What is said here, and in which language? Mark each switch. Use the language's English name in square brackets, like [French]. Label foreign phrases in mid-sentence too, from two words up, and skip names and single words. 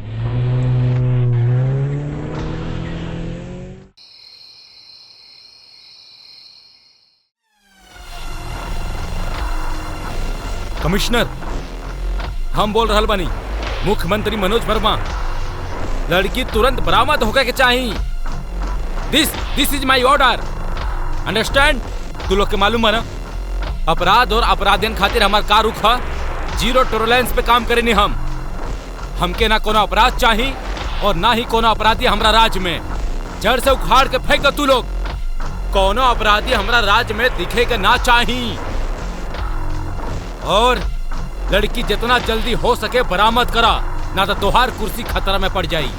[Bhojpuri] कमिश्नर हम बोल रहल बानी, मुख्यमंत्री मनोज वर्मा। लड़की तुरंत बरामद होकर के चाहिए। [English] This is my order, understand? [Bhojpuri] तू लोग के मालूम है ना, अपराध और अपराधियन खातिर हमार का रुख है, [English] zero tolerance [Bhojpuri] पे काम करेनी हम। हमके ना कोनो अपराध चाहिए और ना ही कोनो अपराधी हमरा राज्य में। जड़ से उखाड़ के फेंक दो तू लोग। कोनो अपराधी हमरा राज्य में दिखे के ना चाहिए और लड़की जितना जल्दी हो सके बरामद करा, ना तो तोहार कुर्सी खतरा में पड़ जाई।